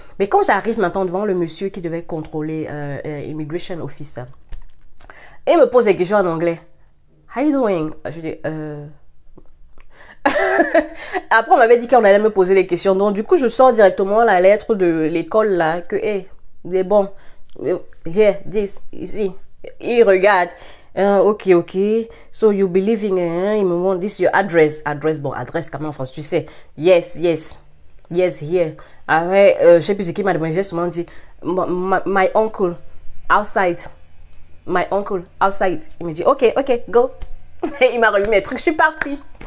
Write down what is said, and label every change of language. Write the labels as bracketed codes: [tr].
[fr] Mais quand j'arrive maintenant devant le monsieur qui devait contrôler Immigration Officer, et il me pose des questions en anglais. [en] How you doing? [fr] Je dis, Après, on m'avait dit qu'on allait me poser les questions. Donc, du coup, je sors directement la lettre de l'école là, que, hey, c'est bon. [en] Here, this, [fr] ici. Il regarde. Ok. [en] So, you be living, [fr] il me montre, [en] this your address. [fr] Bon, adresse, comment en France, tu sais. [en] Yes, here. [fr] Après, je sais plus ce qu'il m'a demandé, j'ai souvent dit, [en] my uncle, outside. My uncle, outside. [fr] Il me dit, ok, go. Il m'a remis mes trucs, je suis partie.